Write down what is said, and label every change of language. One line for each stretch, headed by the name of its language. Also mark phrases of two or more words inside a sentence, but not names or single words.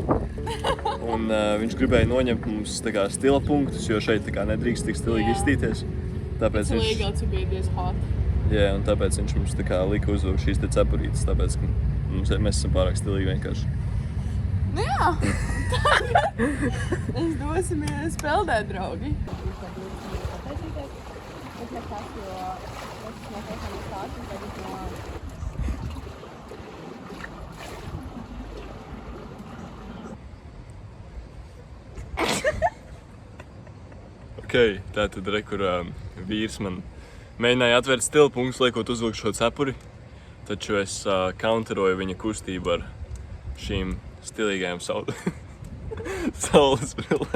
Latvian: Un viņš gribēja noņemt mums tā kā stila punktus, jo šeit tā kā nedrīkst tik stilīgi izstīties. Tāpēc viņš...
English: Legal to be this hot.
Latvian: Jā, un tāpēc viņš mums tā kā lika uzvilkt šīs te cepurītes, tāpēc, ka mēs esam pārāk stilīgi vienkārši. Nu jā! Es dosimies peldēt, draugi. Ok, tātad re, kur vīrs man mēģināja atvērt stila punktus, liekot uzvilkt šo cepuri, taču es counteroju viņa kustību ar šīm stilīgajām saules brillēm.